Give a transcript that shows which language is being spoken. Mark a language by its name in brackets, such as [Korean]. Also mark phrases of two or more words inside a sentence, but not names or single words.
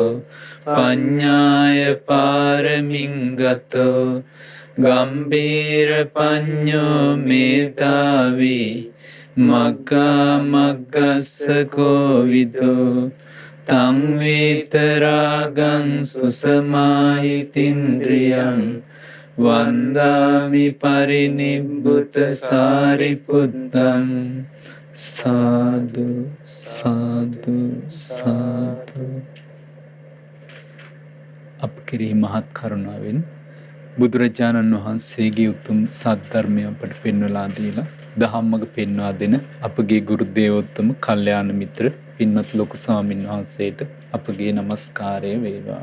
[Pali] පඤ්ඤාය පාරමින් ගතෝ ගම්බීර පඤ්ඤෝ මේධාවි මග්ගා මග්ගස්ස කෝවිදෝ තං වේතරාගං සුසමාහිතින්ද්‍රියං වන්දාමි පරිනිබ්බුත සාරිපුත්තං සාදු සාදු සාදු. [Sinhala] අප කෙරෙහි මහත් කරුණාවෙන් බුදුරජාණන් වහන්සේගේ උතුම් සද්ධර්මය අපට පෙන්වලා දීලා දහම්මග පෙන්වා දෙන අපගේ ගුරු දේවෝත්තම කල්යාණ මිත්‍ර පින්වත් ලොකු ස්වාමීන් වහන්සේට අපගේ নমස්කාරය වේවා.